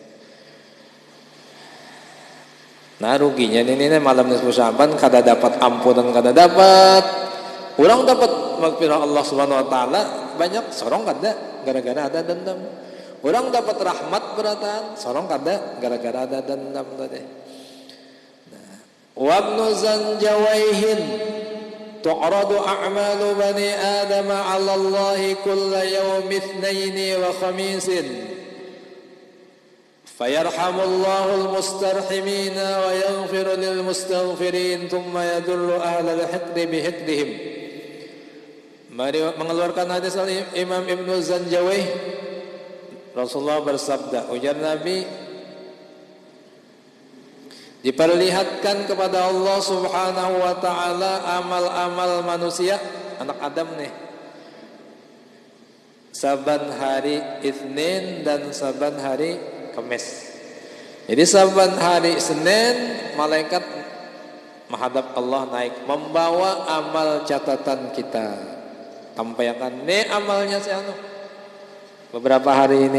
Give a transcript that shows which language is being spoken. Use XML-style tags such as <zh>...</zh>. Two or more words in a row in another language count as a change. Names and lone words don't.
<bjn>Nah ruginya ini malam nisfu Sya'ban kada dapat ampunan, kada dapat. Orang dapat maghfirah Allah</bjn> <ar>سبحانه وتعالى</ar> <bjn>banyak, sorong kada gara-gara ada dendam. Orang dapat rahmat beratan, sorong kada gara-gara ada dendam tadi. Nah,</bjn> <ar>وابن زنجويه تعرض أعمال بني آدم على الله كل يوم اثنين وخميس. فيرحم الله المسترحمين ويغفر للمستغفرين ثم يدع أهل الحقد بحقدهم.</ar> <id>Mari mengeluarkan hadis Imam Ibnu Zanjawaih. Rasulullah bersabda, ujar Nabi, diperlihatkan kepada Allah</id> <ar>سبحانه وتعالى</ar> <id>amal-amal manusia anak Adam nih. Saban hari Itsnin dan saban hari Kamis. Jadi saban hari Senin malaikat menghadap Allah naik membawa amal catatan kita.</id> <bjn>Tampaikan nih amalnya si anu beberapa hari ini.</bjn>